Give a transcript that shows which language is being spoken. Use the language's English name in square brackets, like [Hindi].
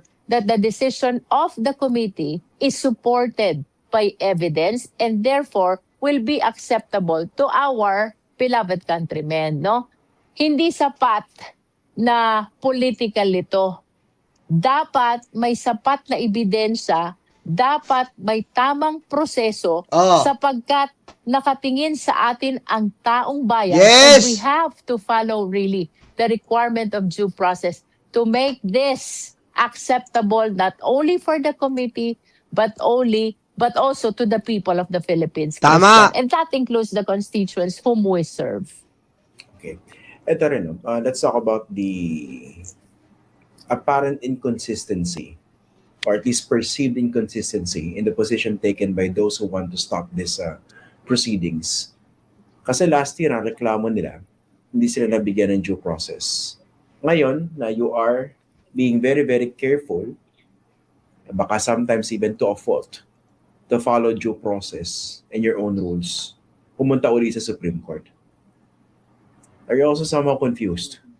[English] That the decision of the committee is supported by evidence and therefore will be acceptable to our beloved countrymen, no? [Filipino] Hindi sapat na political ito. Dapat may sapat na ebidensya, dapat may tamang proseso sapagkat nakatingin sa atin ang taong bayan. [English] Yes! And we have to follow really the requirement of due process to make this acceptable not only for the committee but also to the people of the Philippines. [Filipino] Tama. [English] Christian. And that includes the constituents whom we serve. Okay. [Filipino] Ito rin, [English] let's talk about the apparent inconsistency or at least perceived inconsistency in the position taken by those who want to stop this proceedings. [Filipino] Kasi last year, ang reklamo nila, hindi sila nabigyan ng due process. [English] Ngayon, na you are being very, very careful, baka sometimes even to a fault, to follow due process and your own rules, [Filipino] pumunta uli sa Supreme Court. [English] Are you also somehow confused?